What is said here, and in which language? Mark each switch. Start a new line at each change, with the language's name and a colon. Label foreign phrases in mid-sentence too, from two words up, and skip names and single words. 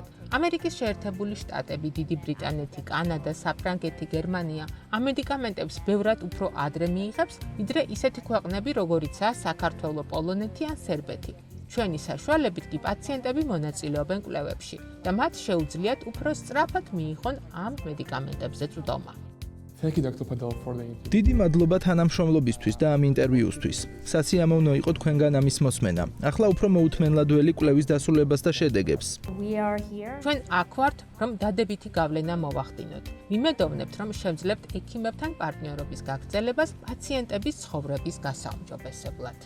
Georgian: ამერიკის შეერთებული შტატები, დიდი ბრიტანეთი, კანადა, საფრანგეთი, გერმანია ამ მედიკამენტებს ბევრად უფრო ადრე მიიღებს, ვიდრე ისეთი ქვეყნები, როგორიცაა საქართველო, პოლონეთი ან სერბეთი. ჩვენი საშუალებით კი პაციენტები მონაწილეობენ კვლევებში და მათ შეუძლიათ უფრო სწრაფად მიიღონ ამ მედიკამენტებზე წვდომა.
English: Thank you, Dr. Patel, for the interview.
Georgian: დიდი მადლობა თანამშრომლობისთვის და ამ ინტერვიუსთვის. სასიამოვნო იყო თქვენგან ამის მოსმენა. ახლა უფრო მოუთმენლად ველი კვლევის დასრულებას და შედეგებს. ჩვენ აქ ვართ, რომ დადებითი გავლენა მოვახდინოთ. ვიმედოვნებთ, რომ შევძლებთ ექიმებთან პარტნიორობის გაგრძელებას პაციენტების ცხოვრების გასაუმჯობესებლად.